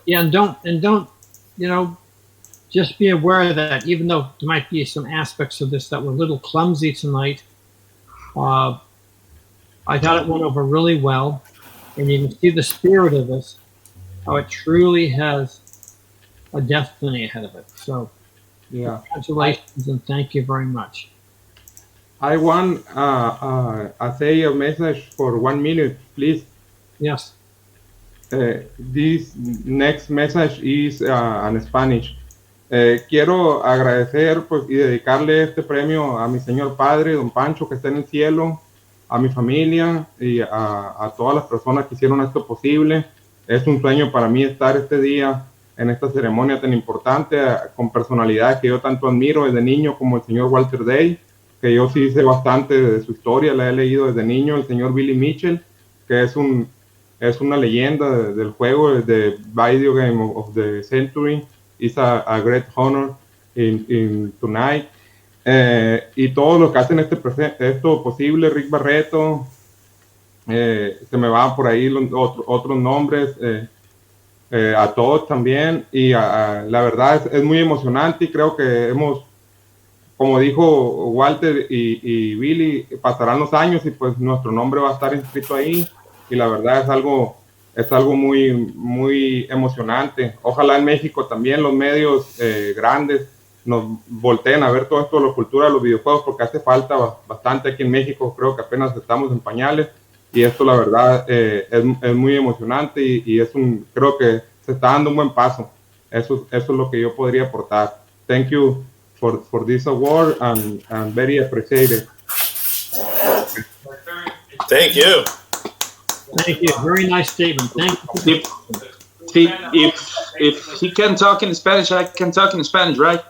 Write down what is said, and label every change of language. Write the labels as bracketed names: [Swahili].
[English] Yeah, and don't, just be aware that even though there might be some aspects of this that were a little clumsy tonight, I thought it went over really well, and you can see the spirit of this, how it truly has a destiny ahead of it. So, yeah, congratulations and thank you very much. I want to say a message for 1 minute, please. Yes. This next message is in Spanish. [Spanish] Quiero agradecer y dedicarle este premio a mi señor padre, don Pancho, que está en el cielo, a mi familia y a todas las personas que hicieron esto posible. Es un sueño para mí estar este día en esta ceremonia tan importante, con personalidades que yo tanto admiro desde niño, como el señor Walter Day, que yo sí sé bastante de su historia, la he leído desde niño, el señor Billy Mitchell, que es una leyenda del juego, de Video Game of the Century. [English] It's a great honor in tonight. [Spanish] Y todos los que hacen esto posible, Rick Barretto, se me van por ahí otros nombres, a todos también, y la verdad es muy emocionante, y creo que como dijo Walter y Billy, pasarán los años y pues nuestro nombre va a estar inscrito ahí, y la verdad es algo muy, muy emocionante. Ojalá en México también los medios grandes nos volteen a ver todo esto de la cultura de los videojuegos, porque hace falta bastante aquí en México. Creo que apenas estamos en pañales, y esto la verdad es muy emocionante, y creo que se está dando un buen paso. Eso es lo que yo podría aportar. [English] Thank you for this award, and very appreciated. Thank you. Thank you. Very nice statement. Thank you. If he can talk in Spanish, I can talk in Spanish, right?